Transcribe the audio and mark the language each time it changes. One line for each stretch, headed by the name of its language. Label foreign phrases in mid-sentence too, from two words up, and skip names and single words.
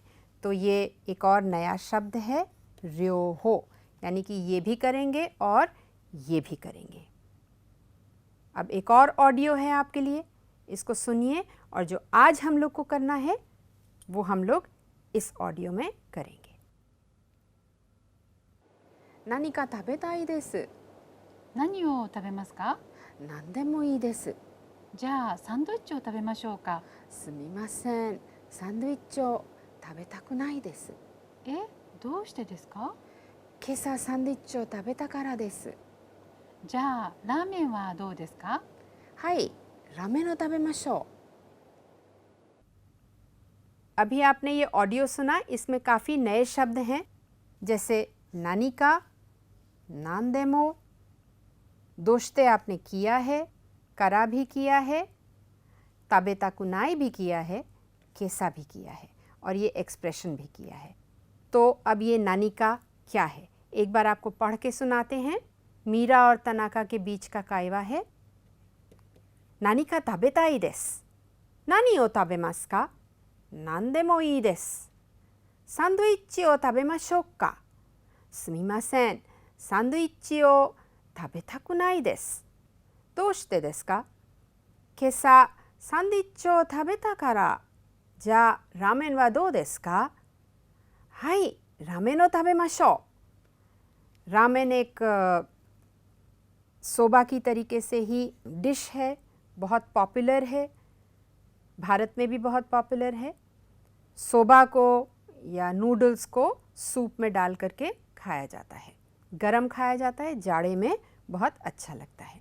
Hindi: तो ये एक और नया शब्द है, रियो हो, यानी कि ये भी करेंगे और ये भी करेंगे। अब एक और ऑडियो है आपके लिए, इसको सुनिए, और जो आज हम लोग को करना है वो हम लोग इस ऑडियो में करेंगे।
Japanese: 何か食べたいです. 何を食べますか？何でもいいです。じゃあサンドイッチを食べましょうか。すみません、サンドイッチを食べたくないです。え、どうしてですか？今朝サンドイッチを食べたからです。じゃあラーメンはどうですか？はい、ラーメンを食べましょう。
Hindi: अभी आपने ये ऑडियो सुना, इसमें काफ़ी नए शब्द हैं, जैसे
Japanese: 何か,
Hindi: नानदेमो, दोश्ते आपने किया है, करा भी किया है, ताबेताकुनाई भी किया है, केसा भी किया है, और ये एक्सप्रेशन भी किया है। तो अब ये
Japanese: 何か
Hindi: क्या है, एक बार आपको पढ़ के सुनाते हैं। मीरा और तनाका के बीच का कायवा है।
Japanese: 何か食べたいです。何を食べますか? 何でもいいです。サンドイッチを食べましょうか？すみません、サンドイッチを食べたくないです。どうしてですか？今朝サンドイッチを食べたから。じゃあラーメンはどうですか？はい、ラーメンを食べましょう。
Hindi: रामेन एक सोबा की तरीके से ही डिश है, बहुत पॉपुलर है, भारत में भी बहुत पॉपुलर है। सोबा को या नूडल्स को सूप में डाल करके खाया जाता है, गरम खाया जाता है, जाड़े में बहुत अच्छा लगता है।